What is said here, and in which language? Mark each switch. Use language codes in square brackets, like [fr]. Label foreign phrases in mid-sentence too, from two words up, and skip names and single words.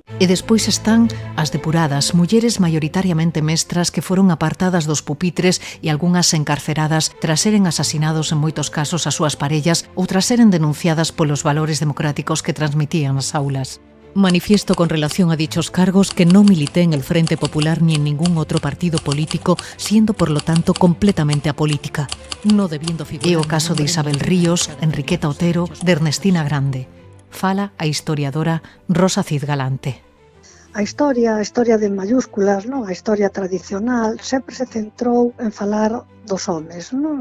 [gl] E despois están as depuradas, mulleres maioritariamente mestras que foron apartadas dos pupitres e algunhas encarceradas tras seren asasinados en moitos casos as súas parellas ou tras seren denunciadas polos valores democráticos que transmitían nas aulas. [es] Manifiesto con relación a dichos cargos que no milité en el Frente Popular ni en ningún otro partido político, siendo por lo tanto completamente apolítica, no debiendo figurar. [gl] É o caso de Isabel Ríos, Enriqueta Otero, de Ernestina Grande. Fala a historiadora Rosa Cid Galante. A historia de mayúsculas, non? A historia tradicional sempre se centrou en falar dos homes, non?